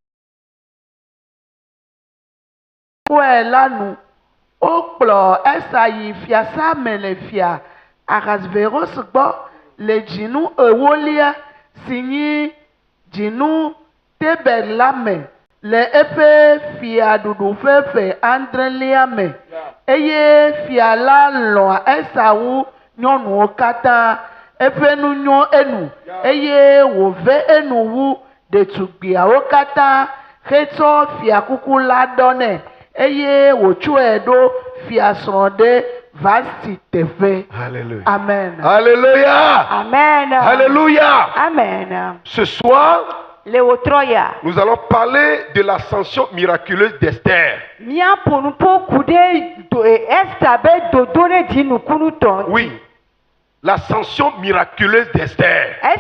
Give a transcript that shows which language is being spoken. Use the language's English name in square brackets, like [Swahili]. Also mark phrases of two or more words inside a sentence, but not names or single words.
[Ewe] kɔe la nu wokplɔ Esa yi fiasã me le fia Ahasveros gbɔ le dzinu ewolia si nyi dzinu Tebet la me le eƒe fiaɖuɖu ƒe ƒe adrelia me, eye fia la lɔ̃ Esa wu nyɔnuwo katã. Eƒe nu nyo enu eye wòve enu wu ɖetugbiawo katã hetsɔ fiakuku la ɖɔ nɛ eye wòtsɔe ɖo fiasrɔ̃ ɖe Vasti teƒe. [French] Alléluia. Amen. Alléluia. Amen. Alléluia. Amen. Ce soir, nous allons parler de l'ascension miraculeuse d'Esther. Oui, l'ascension miraculeuse d'Esther.